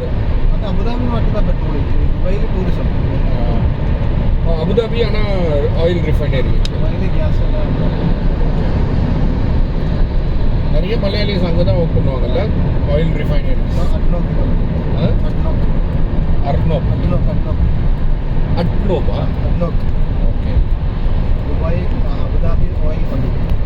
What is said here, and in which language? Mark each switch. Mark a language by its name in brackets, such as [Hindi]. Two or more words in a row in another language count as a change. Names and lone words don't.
[Malayalam] അത് അബുദാബി മാത്രം പെട്രോൾ ദുബൈയിൽ ടൂറിസം അബുദാബിയാണ് [English] oil refinery. [Malayalam] ദുബൈയിൽ ഗ്യാസ് எல்லாம் [Tamil] நிறைய மலையாளிஸ் அங்கே தான் ஒர்க் பண்ணுவாங்கல்ல [English] oil refineries. [Tamil] அட்னோபா ஓகே. துபாய் அபுதாபி ஆயில் கம்பெனி.